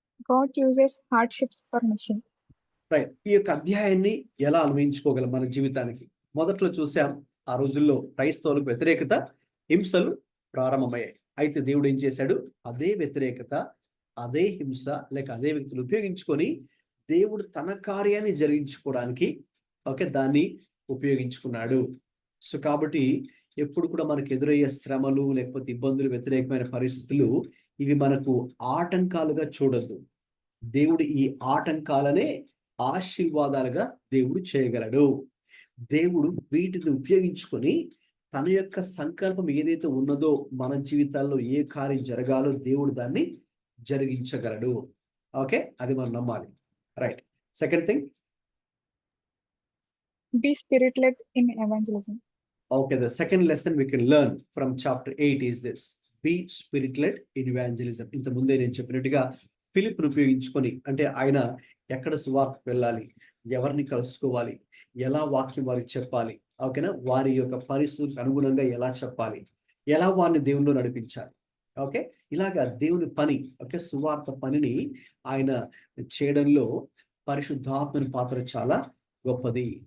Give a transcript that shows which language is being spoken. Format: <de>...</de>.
<en>God uses hardships for mission. Right.</en> <te>ఈ యొక్క అధ్యాయాన్ని ఎలా అన్వయించుకోగలం మన జీవితానికి? మొదట్లో చూసాం, ఆ రోజుల్లో క్రైస్తవులకు వ్యతిరేకత, హింసలు ప్రారంభమయ్యాయి. అయితే దేవుడు ఏం చేశాడు? అదే వ్యతిరేకత, అదే హింస లేక అదే వ్యక్తులు ఉపయోగించుకొని దేవుడు తన కార్యాన్ని జరిగించుకోవడానికి దాన్ని ఉపయోగించుకున్నాడు. సో కాబట్టి ఎప్పుడు కూడా మనకు ఎదురయ్యే శ్రమలు లేకపోతే ఇబ్బందులు, వ్యతిరేకమైన పరిస్థితులు, ఇవి మనకు ఆటంకాలుగా చూడొద్దు. దేవుడు ఈ ఆటంకాలనే ఆశీర్వాదాలుగా దేవుడు చేయగలడు. దేవుడు వీటిని ఉపయోగించుకొని తన యొక్క సంకల్పం ఏదైతే ఉన్నదో మన జీవితాల్లో ఏ కార్యం జరగాలో దేవుడు దాన్ని జరిగించగలడు. అది మనం నమ్మాలి. Right.</te> <en>Second thing, be spirit led in evangelism. The second lesson we can learn from chapter 8 is this: be spirit led in evangelism.</en> <te>ఇంత ముందే నేను చెప్పినట్టుగా ఫిలిప్ను ఉపయోగించుకొని, అంటే ఆయన ఎక్కడ సువార్తకు వెళ్ళాలి, ఎవరిని కలుసుకోవాలి, ఎలా వాక్యం వారికి చెప్పాలి, వారి యొక్క పరిస్థితులకు అనుగుణంగా ఎలా చెప్పాలి, ఎలా వారిని దేవునిలో నడిపించాలి. ఇలాగా దేవుని పని, సువార్త పనిని ఆయన చేయడంలో పరిశుద్ధాత్మని పాత్ర చాలా గొప్పది.</te>